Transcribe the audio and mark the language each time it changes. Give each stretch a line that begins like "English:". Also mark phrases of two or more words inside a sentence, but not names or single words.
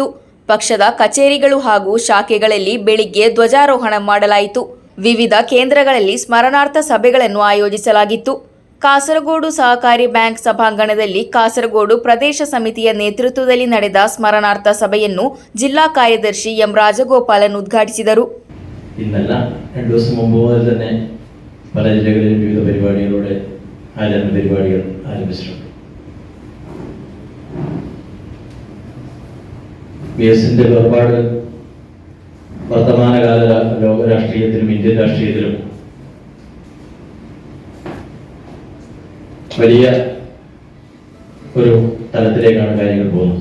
Kannada: ಪಕ್ಷದ ಕಚೇರಿಗಳು ಹಾಗೂ ಶಾಖೆಗಳಲ್ಲಿ ಬೆಳಿಗ್ಗೆ ಧ್ವಜಾರೋಹಣ ಮಾಡಲಾಯಿತು. ವಿವಿಧ ಕೇಂದ್ರಗಳಲ್ಲಿ ಸ್ಮರಣಾರ್ಥ ಸಭೆಗಳನ್ನು ಆಯೋಜಿಸಲಾಗಿತ್ತು. ಕಾಸರಗೋಡು ಸಹಕಾರಿ ಬ್ಯಾಂಕ್ ಸಭಾಂಗಣದಲ್ಲಿ ಕಾಸರಗೋಡು ಪ್ರದೇಶ ಸಮಿತಿಯ ನೇತೃತ್ವದಲ್ಲಿ ನಡೆದ ಸ್ಮರಣಾರ್ಥ ಸಭೆಯನ್ನು ಜಿಲ್ಲಾ ಕಾರ್ಯದರ್ಶಿ ಎಂ ರಾಜಗೋಪಾಲನ್ ಉದ್ಘಾಟಿಸಿದರು.
Malayalam: ഇന്നല്ല 2 ദിവസം മുമ്പ് മുതൽ തന്നെ പല ജില്ലകളിലും വിവിധ പരിപാടികളോടെ ആചരണ പരിപാടികൾ ആരംഭിച്ചിട്ടുണ്ട്. VSന്റെ വേർപാട് വർത്തമാനകാല ലോക രാഷ്ട്രീയത്തിലും ഇന്ത്യൻ രാഷ്ട്രീയത്തിലും വലിയ ഒരു തലത്തിലേക്കാണ് കാര്യങ്ങൾ പോകുന്നത്.